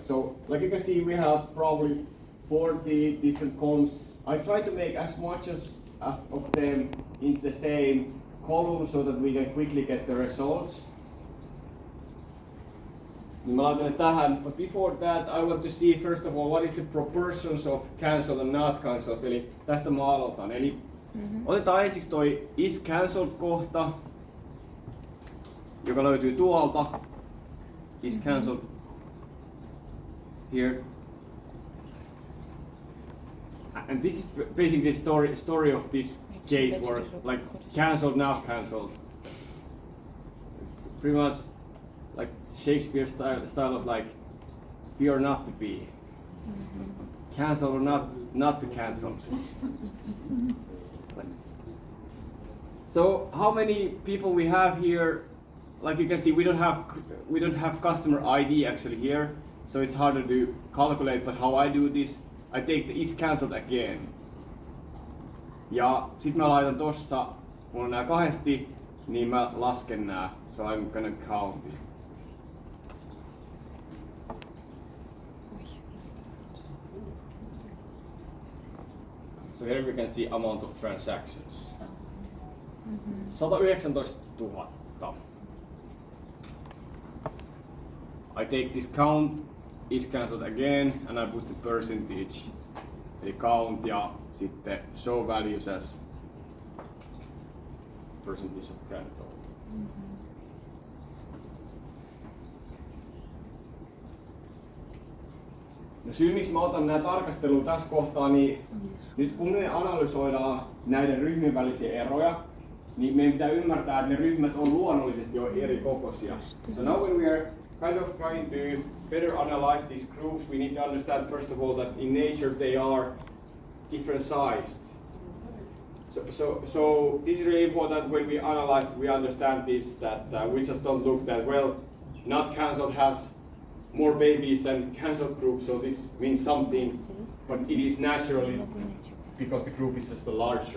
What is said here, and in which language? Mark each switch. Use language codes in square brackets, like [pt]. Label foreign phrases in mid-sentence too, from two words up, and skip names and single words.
[en] So, like you can see, we have probably 40 different columns. I try to make as much of them in the same column so that we can quickly get the results. [fi] Niin mä laitan ne tähän, [en] but before that I want to see first of all what is the proportions of cancelled and not cancelled, [fi] eli tästä mä aloitan. Eli otetaan ensiksi toi [en] is cancelled [fi] kohta, joka löytyy tuolta. [en] Is cancelled here. And this is basically the story of this case where like cancelled, not cancelled. Pretty much like Shakespeare style of like be or not to be. Cancel or not to cancel. So how many people we have here? Like you can see, we don't have customer ID actually here, so it's harder to calculate. But how I do this, I take the is cancelled again. [fi] Ja sit mä laitan tossa, kun on nää kahdesti, niin mä lasken nää. [en] So I'm gonna count it. So here we can see amount of transactions. 119 000. I take this count, is cancelled again, and I put the percentage. Eli count [fi] ja sitten [en] show values as percentage of grand total. [fi] No syy miksi mä otan nämä tarkasteluun tässä kohtaa, niin nyt kun me analysoidaan näiden ryhmien välisiä eroja, niin meidän pitää ymmärtää, että ne ryhmät on luonnollisesti jo eri kokoisia. [en] So now when we are kind of trying to better analyze these groups, we need to understand first of all that in nature they are different sized. So this is really important when we analyze, we understand this, that we just don't look that, well, not cancelled has more babies than cancelled group, so this means something, but it is naturally because the group is just larger.